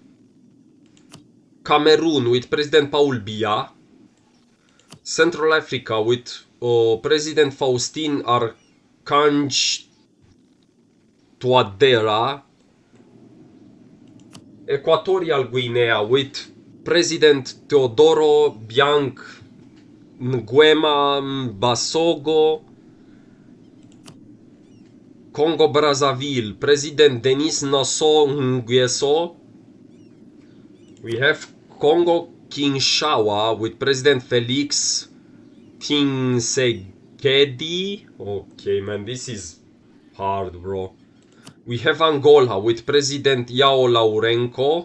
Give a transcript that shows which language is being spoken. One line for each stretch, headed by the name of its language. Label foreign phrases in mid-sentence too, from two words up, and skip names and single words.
English: Cameroon with President Paul Biya. Central Africa with President Faustin Archange Touadera. Equatorial Guinea with President Teodoro Biang Nguema Basogo. Congo Brazzaville, President Denis Nassau Nguesso. We have Congo Kinshasa with President Felix Tshisekedi. Okay, man, this is hard, bro. We have Angola with President João Lourenço.